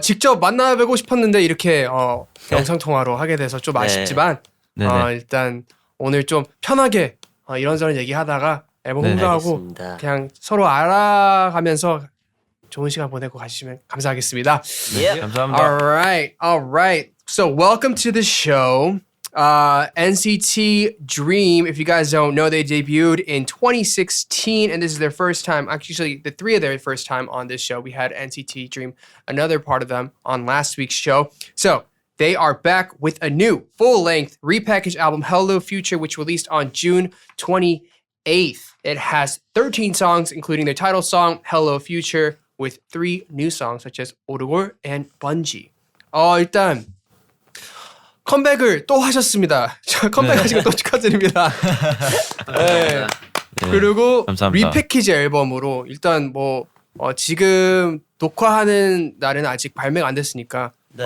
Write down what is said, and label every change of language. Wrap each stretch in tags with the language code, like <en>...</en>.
<ko>직접 만나뵈고 싶었는데 이렇게 영상 통화로 하게 돼서 좀 아쉽지만 네네. 일단 오늘 좀 편하게 이런저런 얘기하다가 앨범 네네. 홍보하고 알겠습니다. 그냥 서로 알아가면서 좋은 시간 보내고 가시면 감사하겠습니다. 예. 감사합니다.</ko> <en>All right. So welcome to the show. NCT Dream, if you guys don't know, they debuted in 2016, and this is their first time, actually the three of their first time on this show. We had NCT Dream, another part of them, on last week's show. So they are back with a new full-length repackaged album, Hello Future, which released on June 28th. It has 13 songs, including their title song, Hello Future, with 3 new songs, such as 오르골 and Bungee.</en> <ko>일단 컴백을 또 하셨습니다. 컴백하신 거 또 축하드립니다. 네. 그리고 감사합니다. 리패키지 앨범으로 일단 뭐 지금 녹화하는 날은 아직 발매가 안 됐으니까 네.</ko>